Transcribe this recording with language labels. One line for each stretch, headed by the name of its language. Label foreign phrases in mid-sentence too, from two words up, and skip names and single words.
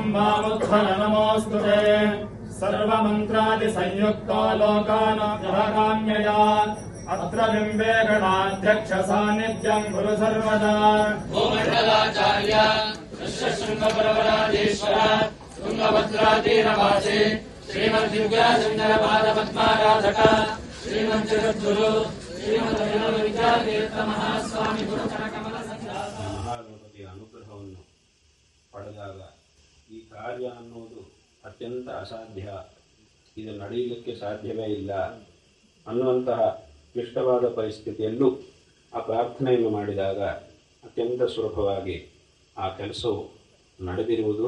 Sanskrit: मामुत्थन नमोऽस्तु ते सर्वमन्त्रादिसंयुक्तो लोकानुग्रहकाम्यया अत्र बिम्बे गणाध्यक्ष सान्निध्यम् कुरु सर्वदा भूमण्डलाचार्य ऋष्यशृङ्गपुरपराधीश्वर तुङ्गभद्रातीरवासी श्रीमद्दिव्याचन्द्रपादपद्माराधक श्रीमज्जगद्गुरु श्रीमद्विद्यातीर्थमहास्वामि
Kannada: ಮಹಾಗಣಪತಿಯ ಅನುಗ್ರಹವನ್ನು ಪಡೆದಾಗ ಈ ಕಾರ್ಯ ಅನ್ನುವುದು ಅತ್ಯಂತ ಅಸಾಧ್ಯ, ಇದು ನಡೆಯಲಿಕ್ಕೆ ಸಾಧ್ಯವೇ ಇಲ್ಲ ಅನ್ನುವಂತಹ ಕ್ಲಿಷ್ಟವಾದ ಪರಿಸ್ಥಿತಿಯಲ್ಲೂ ಆ ಪ್ರಾರ್ಥನೆಯನ್ನು ಮಾಡಿದಾಗ ಅತ್ಯಂತ ಸುಲಭವಾಗಿ ಆ ಕೆಲಸವು ನಡೆದಿರುವುದು.